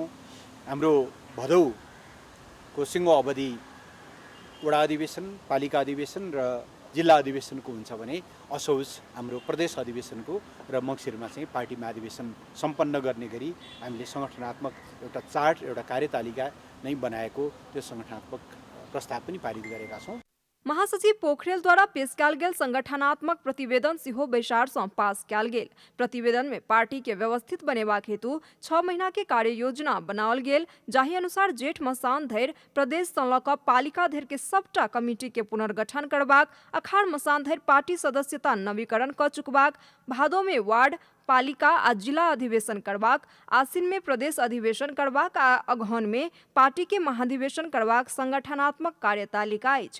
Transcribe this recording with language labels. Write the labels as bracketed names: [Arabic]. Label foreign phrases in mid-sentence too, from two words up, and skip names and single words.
[Nepali] हाम्रो भदौको सिंगो अवधि वडा अधिवेशन, पालिका अधिवेशन र जिल्ला अधिवेशनको हुन्छ भने असोज हाम्रो प्रदेश अधिवेशनको र मङ्सिरमा चाहिँ पार्टी महाधिवेशन सम्पन्न गर्ने गरी हामीले संगठनात्मक एउटा चार्ट, एउटा कार्यतालिका नै बनाएको त्यो संगठनात्मक प्रस्ताव पनि पारित गरेका छौँ। [Maithili] महासचिव पोखरेल द्वारा पेश कयल गेल संगठनात्मक प्रतिवेदन सेहो बैसार सँ पास कयल गेल। प्रतिवेदन में पार्टी के व्यवस्थित बनेबाक हेतु 6 महीना के कार्य योजना बनाओल गेल, जाहि अनुसार जेठ मसान धरि प्रदेश सँ लऽ कऽ पालिका धरि के सबटा कमिटी के पुनर्गठन करबाक, अखाड़ मसान धरि पार्टी सदस्यता नवीकरण कऽ चुकबाक, भादो में वार्ड, पालिका आ जिला अधिवेशन करबाक, आसिन में प्रदेश अधिवेशन करबाक आ अगहन में पार्टी के महाधिवेशन करबाक संगठनात्मक कार्यतालिका अछि।